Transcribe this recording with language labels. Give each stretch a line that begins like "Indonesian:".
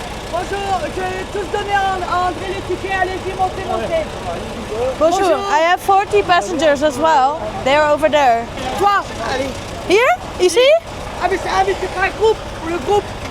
French: Bonjour, je vais tous donner à André les tickets, allez-y, montez. Bonjour,
English: I have 40 passengers as well. They're over there.
French: Toi, allez. Hier? Ici? Ah mais c'est pas un groupe, pour le groupe.